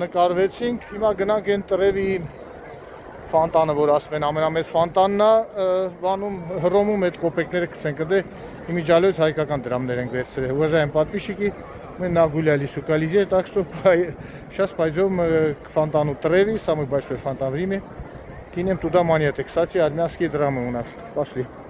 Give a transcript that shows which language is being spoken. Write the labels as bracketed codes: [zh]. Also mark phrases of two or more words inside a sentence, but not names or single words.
[hy] նկարվեցինք, հիմա գնանք այն տրևի ֆանտանը, որ ասում են ամենամեծ ֆանտանն է, բանում Հռոմում այդ կոպեկները գցենք, դե իմիջիալոց հայկական դրամներ ենք վերցրել։ [ru] Уважаемые подписчики, мы нагулялись у Колизея, так что сейчас пойдем к фонтану Треви, самый большой фонтан в Риме, кинем туда монеты. Кстати, армянские драмы у нас. Пошли.